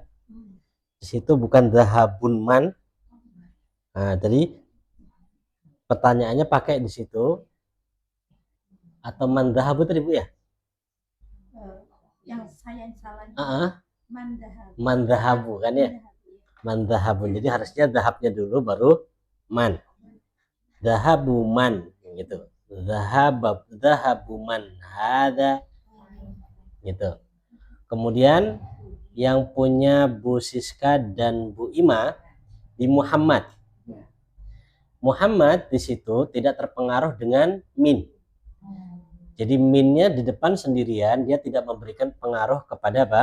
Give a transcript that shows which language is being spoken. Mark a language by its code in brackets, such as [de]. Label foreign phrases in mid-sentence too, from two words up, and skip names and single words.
[id] Di situ bukan [ar] dahabun man. [id] Nah, jadi pertanyaannya pakai di situ atau [ar] man dahabu [id] tadi Bu ya? Yang saya yang salah mandahab. [ar] Man dahabu [id] kan ya? [ar] Man dahabun. [id] Jadi harusnya dahabnya dulu baru man. [ar] Dahabu man gitu. Dahabu man hada gitu. [id] Kemudian yang punya Bu Siska dan Bu Ima di Muhammad. Muhammad di situ tidak terpengaruh dengan min. Jadi minnya di depan sendirian, dia tidak memberikan pengaruh kepada apa?